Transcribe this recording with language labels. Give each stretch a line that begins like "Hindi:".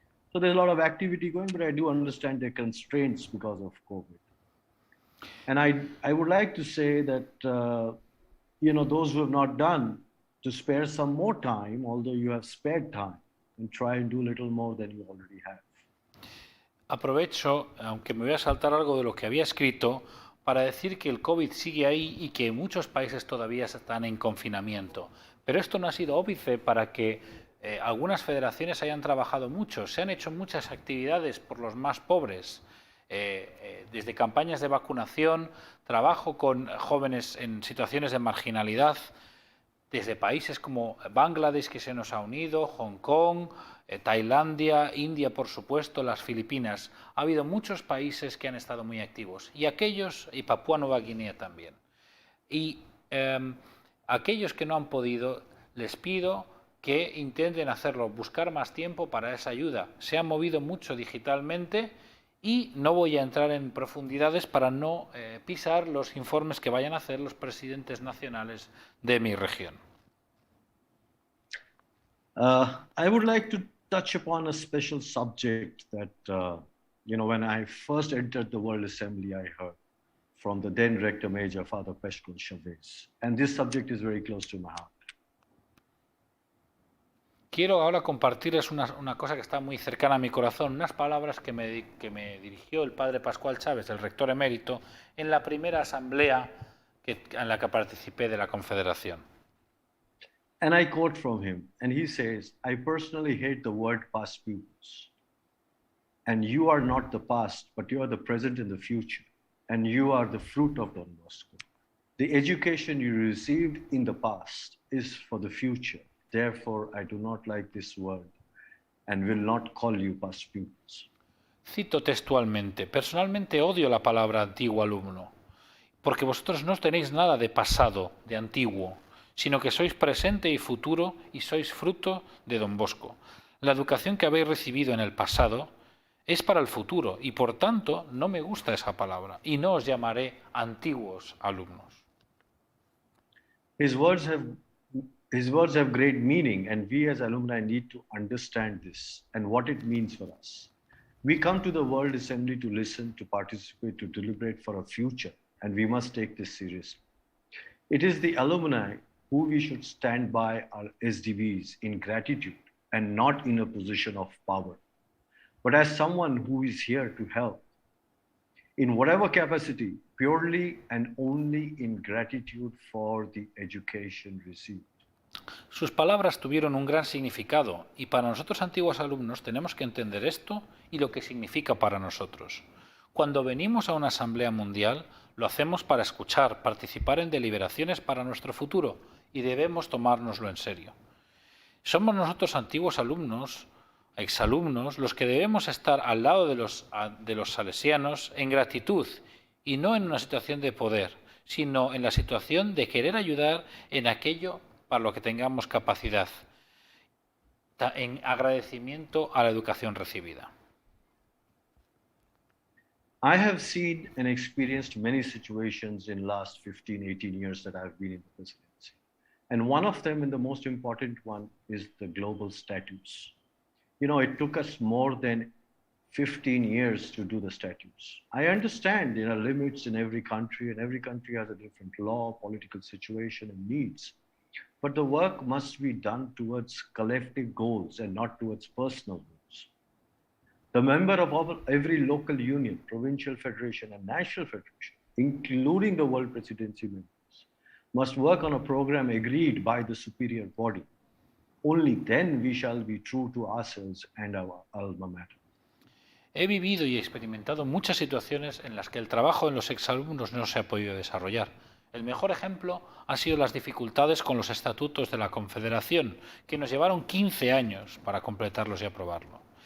English: So there's a lot of activity going, but I do understand their constraints because of COVID. And I would like to say that, those who have not done, to spare some more time, although you have spared time, and try and do a little more than you already have.
Spanish: Aprovecho, aunque me voy a saltar algo de lo que había escrito, para decir que el COVID sigue ahí y que muchos países todavía están en confinamiento. Pero esto no ha sido óbice para que algunas federaciones hayan trabajado mucho. Se han hecho muchas actividades por los más pobres, desde campañas de vacunación, trabajo con jóvenes en situaciones de marginalidad, desde países como Bangladesh, que se nos ha unido, Hong Kong, Tailandia, India, por supuesto, las Filipinas. Ha habido muchos países que han estado muy activos, y Papúa Nueva Guinea también. Y aquellos que no han podido, les pido que intenten hacerlo, buscar más tiempo para esa ayuda. Se han movido mucho digitalmente y no voy a entrar en profundidades para no pisar los informes que vayan a hacer los presidentes nacionales de mi región.
English: I would like to touch upon a special subject that, when I first entered the World Assembly, I heard from the then Rector Major, Father Pesco Chavez. And this subject is very close to my heart.
Spanish: Quiero ahora compartirles una cosa que está muy cercana a mi corazón, unas palabras que me dirigió el padre Pascual Chávez, el rector emérito, en la primera asamblea en la que participé de la Confederación.
English: And I quote from him, and he says, I personally hate the word past pupils. And you are not the past, but you are the present and the future. And you are the fruit of Don Bosco. The education you received in the past is for the future. Therefore, I do not like this word and will not call you past pupils.
Spanish: Cito textualmente, personalmente odio la palabra antiguo alumno, porque vosotros no tenéis nada de pasado, de antiguo, sino que sois presente y futuro y sois fruto de Don Bosco. La educación que habéis recibido en el pasado es para el futuro y por tanto no me gusta esa palabra y no os llamaré antiguos alumnos.
English: His words have great meaning, and we as alumni need to understand this and what it means for us. We come to the World Assembly to listen, to participate, to deliberate for a future, and we must take this seriously. It is the alumni who we should stand by our SDVs in gratitude and not in a position of power, but as someone who is here to help in whatever capacity, purely and only in gratitude for the education received.
Spanish: Sus palabras tuvieron un gran significado y para nosotros antiguos alumnos tenemos que entender esto y lo que significa para nosotros. Cuando venimos a una asamblea mundial, lo hacemos para escuchar, participar en deliberaciones para nuestro futuro y debemos tomárnoslo en serio. Somos nosotros antiguos alumnos, exalumnos, los que debemos estar al lado de los salesianos en gratitud y no en una situación de poder, sino en la situación de querer ayudar en aquello para lo que tengamos capacidad, en agradecimiento a la educación recibida.
English: I have seen and experienced many situations in last 15, 18 years that I've been in the presidency. And one of them, and the most important one, is the global statutes. It took us more than 15 years to do the statutes. I understand there are limits in every country, and every country has a different law, political situation, and needs. But the work must be done towards collective goals and not towards personal goals. The member of every local union, provincial federation, and national federation, including the World Presidency members, must work on a program agreed by the superior body. Only then we shall be true to ourselves and our alma mater.
Spanish: He vivido y experimentado muchas situaciones en las que el trabajo en los exalumnos no se ha podido desarrollar. El mejor ejemplo ha sido las dificultades con los estatutos de la Confederación, que nos llevaron 15 años para completarlos y aprobarlo.